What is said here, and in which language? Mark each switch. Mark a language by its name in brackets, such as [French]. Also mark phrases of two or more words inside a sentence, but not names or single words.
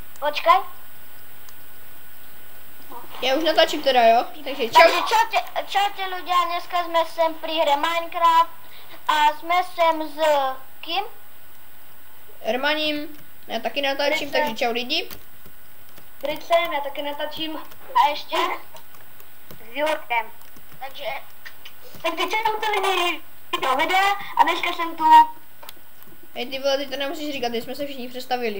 [Czech] Počkej. Já už natáčím teda, jo? Takže čau. [Slovak] Takže čaute ľudia, dneska sme sem pri hre Minecraft a sme sem s kým? Ermaním, [Czech] já taky natáčím, Bricem. takže čau lidi. Bricem, já taky natáčím. A ještě? S Jurkem. Takže čaute lidi do videa a dneska jsem tu. Hej ty vole, ty to nemusíš říkat, teď jsme se všichni představili.